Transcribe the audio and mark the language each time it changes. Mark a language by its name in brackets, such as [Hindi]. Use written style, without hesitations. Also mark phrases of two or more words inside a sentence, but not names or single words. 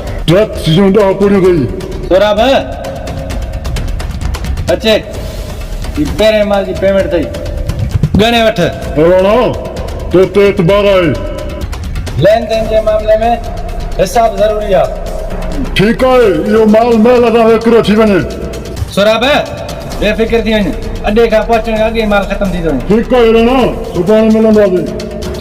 [Sindhi] ड्रग्स जूं 10 पूरियूं कई। सोराब अचे, ही पहिरें माल जी पेमेंट अथई, ॻणे वठ। राणा तो ते एतबार आहे। लेन देन जे मामले में हिसाब ज़रूरी आहे। [Hindi] ठीक है, [Sindhi] यो माल महल सां विकिरो थी वञे। सोराब बेफ़िक्र थी वञ, अॾे खां पहुचण खां अॻु माल ख़तम थी थो वञे। [Hindi] ठीक है राणा, [Sindhi] सुभाणे मिलंदासीं।